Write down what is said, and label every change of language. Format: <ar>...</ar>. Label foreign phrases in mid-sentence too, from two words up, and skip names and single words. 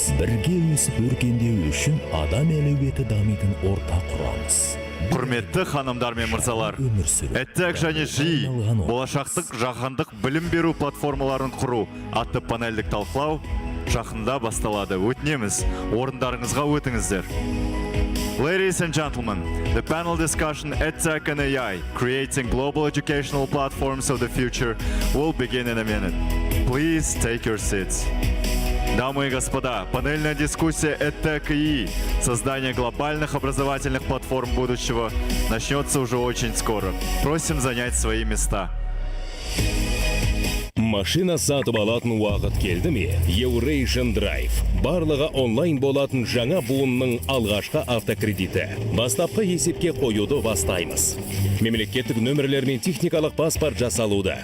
<kk>Бірге өсіп өркендеу үшін адам әлеуеті дамитын орта құрамыз. Құрметті ханымдар мен мырзалар, EdTech және жи болашақтық жаһандық білім беру платформаларын құру атты панельдік талқылау жақында басталады. Өтінеміз, орындарыңызға өтіңіздер.</kk> <en>Ladies and gentlemen, the panel discussion EdTech and AI, creating global educational platforms of the future, will begin in a minute. Please take your seats.</en> <ru>Дамы и господа, панельная дискуссия EdTech и создание глобальных образовательных платформ будущего начнется уже очень скоро. Просим занять свои места.</ru> <kk>Машина сатып алатын уақыт келді ме? Eurasian Drive. Барлығы онлайн болатын жаңа буынның алғашқы автокредиті. Бастапқы есепке қоюды бастаймыз. Мемлекеттік нөмірлер мен техникалық паспорт жасалуда.</kk>